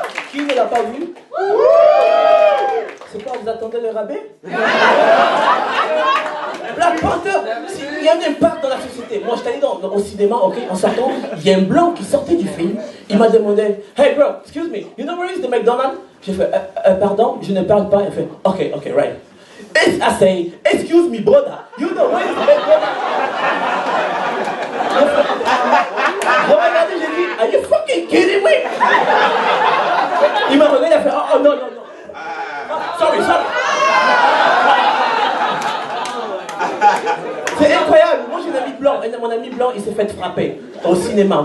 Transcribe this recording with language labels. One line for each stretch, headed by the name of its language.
French: Qui ne l'a pas vu? C'est quoi, vous attendez le rabais? Black Panther, il y a un impact dans la société. Moi, je suis allé au cinéma, ok, en sortant, il y a un blanc qui sortait du film. Il m'a demandé,
English: hey bro, excuse me, you know where is the McDonald's?
French: J'ai fait, pardon, je ne parle pas. Il fait,
English: ok, right. I say, excuse me brother, you know where is the McDonald's?
French: J'ai regardé, j'ai dit,
English: are you fucking kidding me?
French: Il m'a regardé, il a fait, oh non.
English: Sorry.
French: C'est incroyable. Moi j'ai un ami blanc. Et mon ami blanc il s'est fait frapper au cinéma.